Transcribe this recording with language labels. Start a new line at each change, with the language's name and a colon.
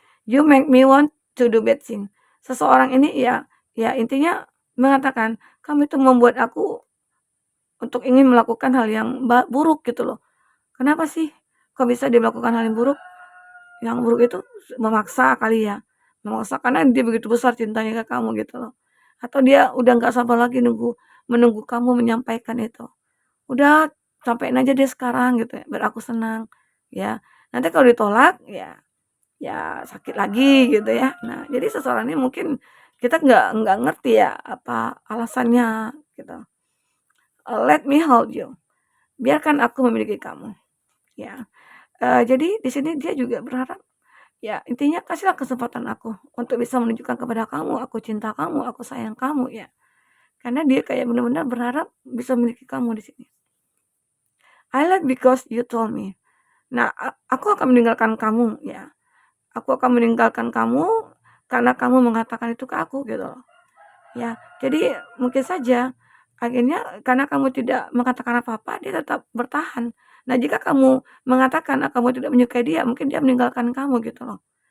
English: You make me want to do bad thing.
Indonesian: Seseorang ini ya intinya mengatakan, kamu itu membuat aku untuk ingin melakukan hal yang buruk gitu loh. Kenapa sih? Kok bisa dia melakukan hal yang buruk? Yang buruk itu memaksa kali ya, memaksa karena dia begitu besar cintanya ke kamu gitu loh. Atau dia udah nggak sabar lagi menunggu kamu menyampaikan itu. Udah sampein aja deh sekarang gitu ya, biar aku senang, ya. Nanti kalau ditolak ya sakit lagi gitu ya. Nah, jadi seseorang ini mungkin kita nggak ngerti ya apa alasannya gitu.
English: Let me hold you,
Indonesian: biarkan aku memiliki kamu, ya. Jadi di sini dia juga berharap, ya intinya kasihlah kesempatan aku untuk bisa menunjukkan kepada kamu, aku cinta kamu, aku sayang kamu ya. Karena dia kayak benar-benar berharap bisa memiliki kamu di sini.
English: I love because you told me.
Indonesian: Nah, aku akan meninggalkan kamu ya. Aku akan meninggalkan kamu karena kamu mengatakan itu ke aku gitu loh. Ya, jadi mungkin saja akhirnya karena kamu tidak mengatakan apa-apa, dia tetap bertahan. Nah, jika kamu mengatakan kamu tidak menyukai dia, mungkin dia meninggalkan kamu gitu loh.